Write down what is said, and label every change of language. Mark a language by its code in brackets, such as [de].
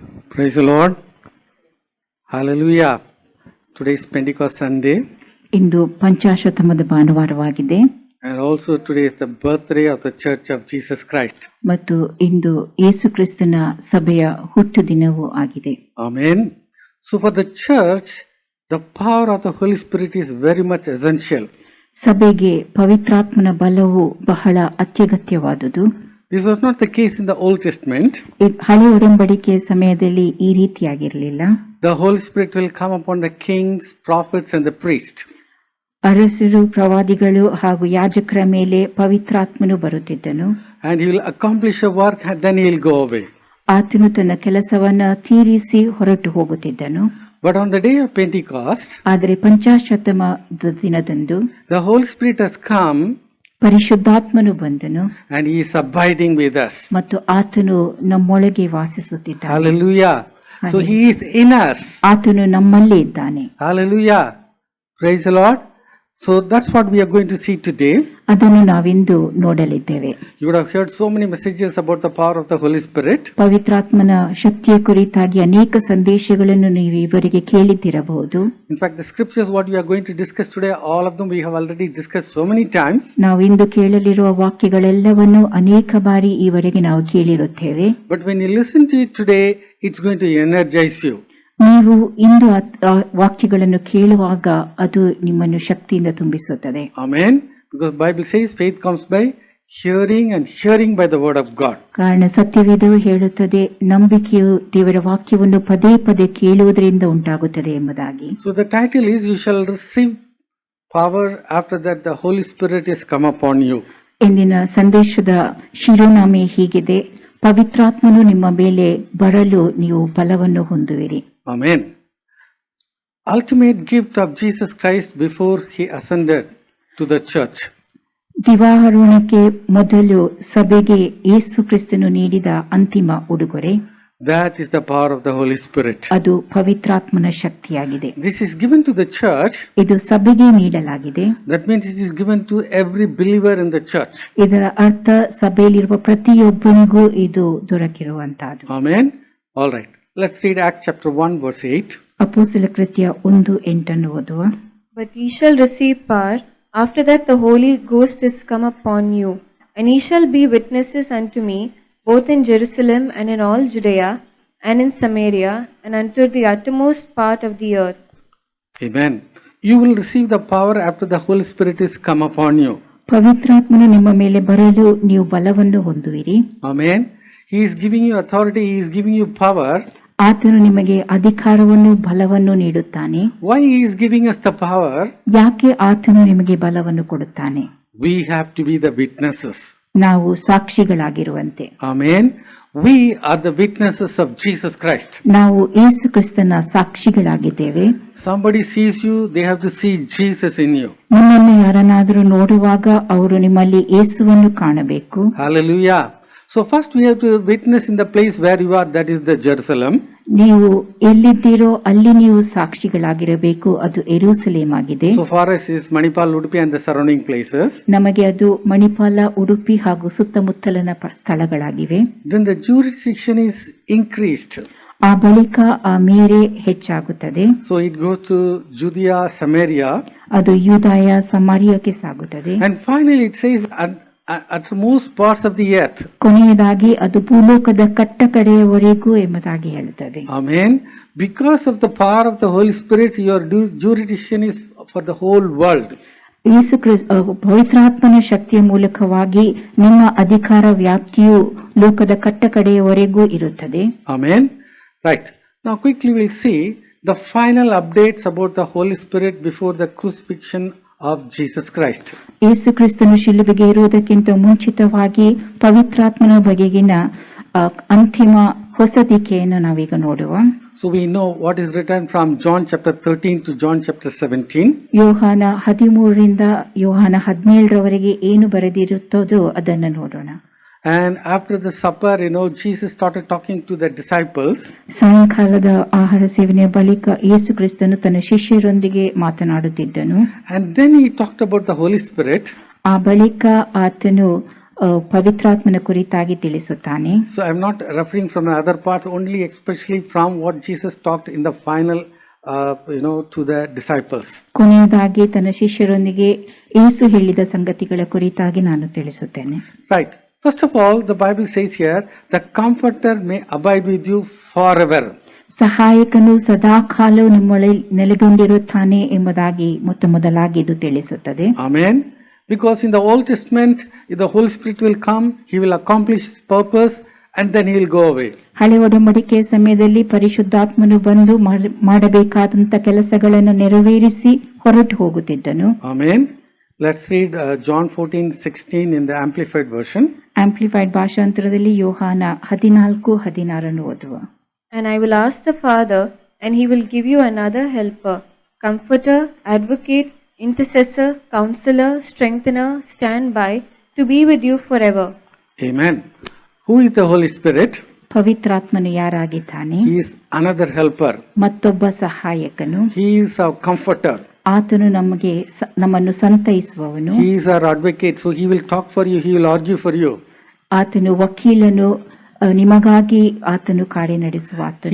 [en] Praise the Lord. Hallelujah. Today is Pentecost Sunday, [kn] into ಪಂಚಾಶತಮದ ಭಾನುವಾರವಾಗಿದೆ [en] and also today is the birthday of the Church of Jesus Christ. [kn] ಮತ್ತು ಇಂದು ಯೇಸು ಕ್ರಿಸ್ತನ ಸಭೆಯ ಹುಟ್ಟು ದಿನವೂ ಆಗಿದೆ. [en] Amen. So for the church, the power of the Holy Spirit is very much essential. [kn] ಸಭೆಗೆ ಪವಿತ್ರಾತ್ಮನ ಬಲವು ಬಹಳ ಅತ್ಯಗತ್ಯವಾದುದು. [en] This was not the case in the Old Testament. [kn] ಹಳೆ ಒಡಂಬಡಿಕೆಯ ಸಮಯದಲ್ಲಿ ಈ ರೀತಿಯಾಗಿರಲಿಲ್ಲ. [en] The Holy Spirit will come upon the kings, prophets and the priests. [kn] ಅರಸರು, ಪ್ರವಾದಿಗಳು ಹಾಗೂ ಯಾಜಕರ ಮೇಲೆ ಪವಿತ್ರಾತ್ಮನು ಬರುತ್ತಿದ್ದನು. [en] And he will accomplish a work and then he will go away. [kn] ಆತನು ತನ್ನ ಕೆಲಸವನ್ನ ತೀರಿಸಿ ಹೊರಟು ಹೋಗುತ್ತಿದ್ದನು. [en] But on the day of Pentecost, [kn] ಆದರೆ ಪಂಚಾಶತಮದ ದಿನದಂದು [en] the Holy Spirit has come [kn] ಪರಿಶುದ್ಧಾತ್ಮನು ಬಂದನು [en] and he is abiding with us. [kn] ಮತ್ತು ಆತನು ನಮ್ಮೊಳಗೆ ವಾಸಿಸುತ್ತಿದ್ದಾನೆ. [en] Hallelujah. So he is in us. [kn] ಆತನು ನಮ್ಮಲ್ಲಿ ಇದ್ದಾನೆ. [en] Hallelujah. Praise the Lord. So that's what we are going to see today. [kn] ಅದನ್ನು ನಾವಿಂದು ನೋಡಲಿದ್ದೇವೆ. [en] You would have heard so many messages about the power of the Holy Spirit. [kn] ಪವಿತ್ರಾತ್ಮನ ಶಕ್ತಿಯ ಕುರಿತಾಗಿ ಅನೇಕ ಸಂದೇಶಗಳನ್ನು ನೀವು ಇವರಿಗೆ ಕೇಳಿದ್ದಿರಬಹುದು. [en] In fact, the scriptures what we are going to discuss today, all of them we have already discussed so many times. [kn] ನಾವು ಇಂದು ಕೇಳಲಿರುವ ವಾಕ್ಯಗಳೆಲ್ಲವನ್ನು ಅನೇಕ ಬಾರಿ ಈವರೆಗೆ ನಾವು ಕೇಳಿರುತ್ತೇವೆ. [en] But when you listen to it today, it's going to energize you. [kn] ನೀವು ಇಂದು ಆ ವಾಕ್ಯಗಳನ್ನು ಕೇಳುವಾಗ ಅದು ನಿಮ್ಮನ್ನು ಶಕ್ತಿಯಿಂದ ತುಂಬಿಸುತ್ತದೆ. [en] Amen. Because Bible says faith comes by hearing and hearing by the word of God. [kn] ಕಾರಣ ಸತ್ಯವೇದವು ಹೇಳುತ್ತದೆ, ನಂಬಿಕೆಯು ದೇವರ ವಾಕ್ಯವನ್ನು ಪದೇ ಪದೇ ಕೇಳುವುದರಿಂದ ಉಂಟಾಗುತ್ತದೆ ಎಂಬುದಾಗಿ. [en] So the title is, you shall receive power, after that the Holy Spirit is come upon you. [kn] ಇಂದಿನ ಸಂದೇಶದ ಶಿರೋನಾಮೆ ಹೀಗಿದೆ, ಪವಿತ್ರಾತ್ಮನು ನಿಮ್ಮ ಮೇಲೆ ಬರಲು ನೀವು ಬಲವನ್ನು ಹೊಂದುವಿರಿ. [en] Amen. Ultimate gift of Jesus Christ before he ascended to the church. [kn] ದಿವಾಹರಣಕ್ಕೆ ಮೊದಲು ಸಭೆಗೆ ಯೇಸು ಕ್ರಿಸ್ತನು ನೀಡಿದ ಅಂತಿಮ ಉಡುಗೊರೆ, [en] That is the power of the Holy Spirit. [kn] ಅದು ಪವಿತ್ರಾತ್ಮನ ಶಕ್ತಿಯಾಗಿದೆ. [en] This is given to the church. [kn] ಇದು ಸಭೆಗೆ ನೀಡಲಾಗಿದೆ. [en] That means it is given to every believer in the church. [kn] ಇದರ ಅರ್ಥ ಸಭೆಯಲ್ಲಿರುವ ಪ್ರತಿಯೊಬ್ಬನಿಗೂ ಇದು ದೊರಕಿರುವಂತಹದ್ದು. [en] Amen. All right. Let's read Acts chapter 1 verse 8. [kn] ಅಪೊಸ್ತಲ ಕೃತ್ಯ 1:8 ಓದುವ. [en] But ye shall receive power, after that the Holy Ghost is come upon you, and ye shall be witnesses unto me, both in Jerusalem and in all Judea and in Samaria and unto the uttermost part of the earth. Amen. You will receive the power after the Holy Spirit is come upon you. [kn] ಪವಿತ್ರಾತ್ಮನು ನಿಮ್ಮ ಮೇಲೆ ಬರಲು ನೀವು ಬಲವನ್ನು ಹೊಂದುವಿರಿ. [en] Amen. He is giving you authority. He is giving you power. [kn] ಆತನು ನಿಮಗೆ ಅಧಿಕಾರವನ್ನು ಬಲವನ್ನು ನೀಡುತ್ತಾನೆ. [en] Why he is giving us the power? [kn] ಯಾಕೆ ಆತನು ನಿಮಗೆ ಬಲವನ್ನು ಕೊಡುತ್ತಾನೆ? [en] We have to be the witnesses. [kn] ನಾವು ಸಾಕ್ಷಿಗಳಾಗಿರುವಂತೆ. [en] Amen. We are the witnesses of Jesus Christ. [kn] ನಾವು ಯೇಸು ಕ್ರಿಸ್ತನ ಸಾಕ್ಷಿಗಳಾಗಿದ್ದೇವೆ. [en] Somebody sees you, they have to see Jesus in you. [kn] ನಿಮ್ಮನ್ನು ಯಾರನ್ನಾದರೂ ನೋಡುವಾಗ ಅವರು ನಿಮ್ಮಲ್ಲಿ ಯೇಸುವನ್ನು ಕಾಣಬೇಕು. [en] Hallelujah. So first we have to witness in the place where you are, that is the Jerusalem. [kn] ನೀವು ಎಲ್ಲಿದ್ದೀರೋ ಅಲ್ಲಿ ನೀವು ಸಾಕ್ಷಿಗಳಾಗಿರಬೇಕು, ಅದು ಯೆರೂಸಲೇಮ್ ಆಗಿದೆ. [en] So for us is Manipal, Udupi and the surrounding places. [kn] ನಮಗೆ ಅದು ಮಣಿಪಾಲ, ಉಡುಪಿ ಹಾಗೂ ಸುತ್ತಮುತ್ತಲಿನ ಸ್ಥಳಗಳಾಗಿವೆ. [en] Then the jurisdiction is increased. [kn] ಆ ಬಳಿಕ ಆ ಮೇರೆ ಹೆಚ್ಚಾಗುತ್ತದೆ. [en] So it goes to Judea, Samaria. [kn] ಅದು ಯೂದಾಯ, ಸಮಾರ್ಯಕ್ಕೆ ಸಾಗುತ್ತದೆ. [en] And finally it says at most parts of the earth. [kn] ಕೊನೆಯದಾಗಿ ಅದು ಭೂಲೋಕದ ಕಟ್ಟ ಕಡೆಯವರೆಗೂ ಎಂಬುದಾಗಿ ಹೇಳುತ್ತದೆ. [en] Amen. Because of the power of the Holy Spirit, your jurisdiction is for the whole world. [kn] ಯೇಸು ಪವಿತ್ರಾತ್ಮನ ಶಕ್ತಿಯ ಮೂಲಕವಾಗಿ ನಿಮ್ಮ ಅಧಿಕಾರ ವ್ಯಾಪ್ತಿಯು ಲೋಕದ ಕಟ್ಟ ಕಡೆಯವರೆಗೂ ಇರುತ್ತದೆ. [en] Amen. Right. Now quickly we'll see the final updates about the Holy Spirit before the crucifixion of Jesus Christ. [kn] ಯೇಸು ಕ್ರಿಸ್ತನು ಶಿಲುಬೆಗೆ ಇರುವುದಕ್ಕಿಂತ ಮುಂಚಿತವಾಗಿ ಪವಿತ್ರಾತ್ಮನ ಬಗೆಗಿನ ಅಂತಿಮ ಹೊಸದಿಕೆಯನ್ನು ನಾವೀಗ ನೋಡುವ. [en] So we know what is written from John chapter 13 to John chapter 17. [kn] ಯೋಹಾನ 13ರಿಂದ ಯೋಹಾನ 17ರವರೆಗೆ ಏನು ಬರೆದಿರುತ್ತದೋ ಅದನ್ನು ನೋಡೋಣ. [en] And after the supper, Jesus started talking to the disciples. [kn] ಸಾಯಂಕಾಲದ ಆಹಾರ ಸೇವನೆಯ ಬಳಿಕ ಯೇಸು ಕ್ರಿಸ್ತನು ತನ್ನ ಶಿಷ್ಯರೊಂದಿಗೆ ಮಾತನಾಡುತ್ತಿದ್ದನು. [en] And then he talked about the Holy Spirit. [kn] ಆ ಬಳಿಕ ಆತನು ಪವಿತ್ರಾತ್ಮನ ಕುರಿತಾಗಿ ತಿಳಿಸುತ್ತಾನೆ. [en] So I'm not referring from the other parts, only especially from what Jesus talked in the final, to the disciples. [kn] ಕೊನೆಯದಾಗಿ ತನ್ನ ಶಿಷ್ಯರೊಂದಿಗೆ ಯೇಸು ಹೇಳಿದ ಸಂಗತಿಗಳ ಕುರಿತಾಗಿ ನಾನು ತಿಳಿಸುತ್ತೇನೆ. [en] Right. First of all, the Bible says here, the Comforter may abide with you forever. [kn] ಸಹಾಯಕನು ಸದಾಕಾಲವು ನಿಮ್ಮೊಳಗೆ ನೆಲೆಗೊಂಡಿರುತ್ತಾನೆ ಎಂಬುದಾಗಿ ಮೊದಲಾಗಿ ಇದು ತಿಳಿಸುತ್ತದೆ. [en] Amen. Because in the Old Testament, if the Holy Spirit will come, he will accomplish his purpose and then he will go away. [kn] ಹಳೆ ಒಡಂಬಡಿಕೆಯ ಸಮಯದಲ್ಲಿ ಪರಿಶುದ್ಧಾತ್ಮನು ಬಂದು ಮಾಡಬೇಕಾದಂತ ಕೆಲಸಗಳನ್ನು ನೆರವೇರಿಸಿ ಹೊರಟು ಹೋಗುತ್ತಿದ್ದನು. [en] Amen. Let's read John 14:16 in the Amplified version. [kn] Amplified ಭಾಷಾಂತರದಲ್ಲಿ ಯೋಹಾನ 14:16 ಓದುವ. [en] And I will ask the Father, and he will give you another helper, comforter, advocate, intercessor, counselor, strengthener, standby, to be with you forever. Amen. Who is the Holy Spirit? [kn] ಪವಿತ್ರಾತ್ಮನು ಯಾರಾಗಿದ್ದಾನೆ? [en] He is another helper. [kn] ಮತ್ತೊಬ್ಬ ಸಹಾಯಕನು. [en] He is our comforter. [kn] ಆತನು ನಮ್ಮನ್ನು ಸಂತೈಸುವವನು. [en] He is our advocate, so he will talk for you, he will argue for you. [kn] ಆತನು ವಕೀಲನು, ನಿಮಗಾಗಿ ಆತನು ಕಾರ್ಯನಡೆಸುವ ಆತನು.